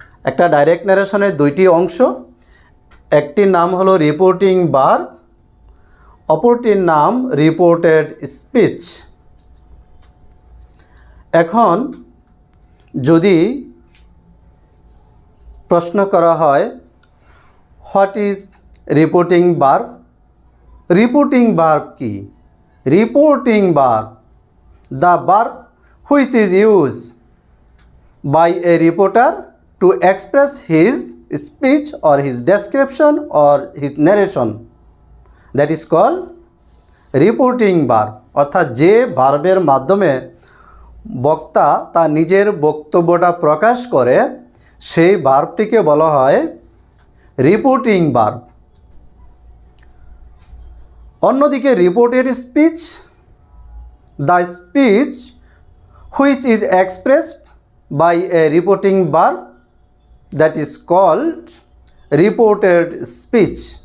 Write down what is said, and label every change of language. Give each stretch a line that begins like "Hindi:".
Bangla: একটা ডাইরেক্ট ন্যারেশনের দুইটি অংশ, একটির নাম হলো রিপোর্টিং ভার্ব, অপরটির নাম রিপোর্টেড স্পিচ। এখন যদি প্রশ্ন করা হয়
English: what is reporting verb,
Bangla: reporting verb কি?
English: Reporting verb, the verb which is use by a reporter to express his speech or his description or his narration, that is called reporting verb।
Bangla: অর্থাৎ যে ভার্বের মাধ্যমে বক্তা তার নিজের বক্তব্যটা প্রকাশ করে সেই ভার্বটিকে বলা হয় রিপোর্টিং ভার্ব।
English: অন্যদিকে reported speech, the speech which is expressed by a reporting verb, that is called reported speech।